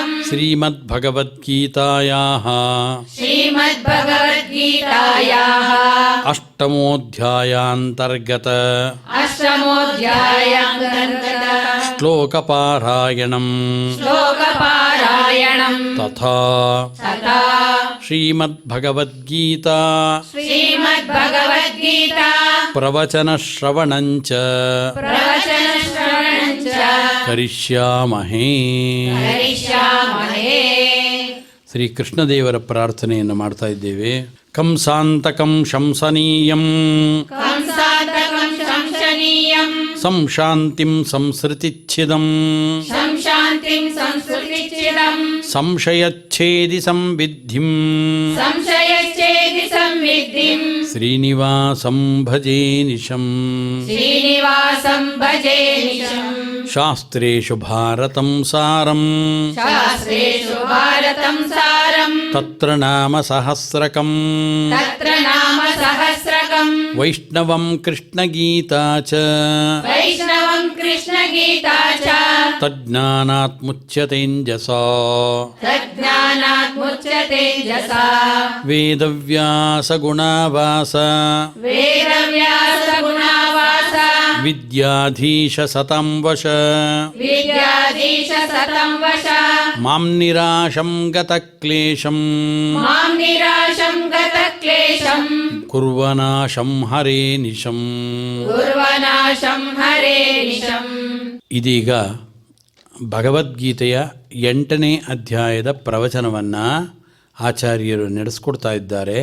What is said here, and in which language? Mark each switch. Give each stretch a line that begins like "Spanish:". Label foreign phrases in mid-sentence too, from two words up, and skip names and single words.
Sanskrit: ಶ್ರೀಮದ್ಭಗವದ್ಗೀತಾಯಾಃ ಶ್ರೀಮದ್ಭಗವದ್ಗೀತಾಯಾಃ ಅಷ್ಟಮೋಧ್ಯಾಯಾಂತರ್ಗತ ಅಷ್ಟಮೋಧ್ಯಾಯಾಂತರ್ಗತ ಶ್ಲೋಕಪಾರಾಯಣಂ ಶ್ಲೋಕಪಾರಾಯಣಂ ತಥಾ ತಥಾ ಶ್ರೀಮದ್ಭಗವದ್ಗೀತಾ ಶ್ರೀಮದ್ಭಗವದ್ಗೀತಾ ಪ್ರವಚನಶ್ರವಣಂಚ ಪ್ರವಚನಶ್ರವಣಂಚ ಕರಿಷ್ಯಾಮಹೇ. ಕರಿಷ್ಯಾಮಹೇ.
Kannada: ಶ್ರೀ ಕೃಷ್ಣದೇವರ ಪ್ರಾರ್ಥನೆಯನ್ನು ಮಾಡ್ತಾ ಇದ್ದೇವೆ.
Sanskrit: ಕಂಸಾಂತಕಂ ಶಂಸನೀಯಂ ಕಂಸಾಂತಕಂ ಶಂಸನೀಯಂ ಸಂಶಾಂತಿಂ ಸಂಸೃತಿಚ್ಛಿದಂ ಸಂಶಾಂತಿಂ ಸಂಸ್ಕೃತಿಚ್ಛಿದಂ ಸಂಶಯಚ್ಛೇದಿ ಸಂವಿದ್ಧಿಂ ಸಂಶಯಚ್ಛೇದಿ ಸಂವಿದ್ಧಿಂ ಶ್ರೀನಿವಾಸಂ ಭಜೇ ನಿಶಂ ಶ್ರೀನಿವಾಸಂ ಭಜೇ ನಿಶಂ ಶಾಸ್ತ್ರೇಷು ಭಾರತಂ ಸಾರಂ ಶಾಸ್ತ್ರೇಷು ಭಾರತಂ ಸಾರಂ ತತ್ರ ನಾಮ ಸಹಸ್ರಕಂ ತತ್ರ ನಾಮ ಸಹಸ್ರಕಂ ವೈಷ್ಣವಂ ಕೃಷ್ಣಗೀತಾ ಚ ವೈಷ್ಣವಂ ಕೃಷ್ಣಗೀತಾ ಚ ತಜ್ಞಾನಾತ್ ಮುಚ್ಯತೇಂಜಸಾ ತಜ್ಞಾನಾತ್ ಮುಚ್ಯತೇಜಸಾ ವೇದವ್ಯಾಸ ಗುಣಾವಾಸ ವೇದವ್ಯಾಸ ಗುಣಾವಾಸ ವಿದ್ಯಾಧೀಶ ಸತಂ ವಶ ವಿದ್ಯಾಧೀಶ ಸತಂ ವಶ ಮಾಂ ನಿರಾಶಂ ಗತಕ್ಲೇಶಂ ಮಾಂ ನಿರಾಶಂ ಗತಕ್ಲೇಶಂ ಕುರ್ವನಾಶಂ ಹರೇ ನಿಶಂ. ಕುರ್ವನಾಶಂ ಹರೇ ನಿಶಂ.
Kannada: ಇದೀಗ ಭಗವದ್ಗೀತೆಯ 8ನೇ ಅಧ್ಯಾಯದ ಪ್ರವಚನವನ್ನು ಆಚಾರ್ಯರು ನಡೆಸ್ಕೊಡ್ತಾ ಇದ್ದಾರೆ.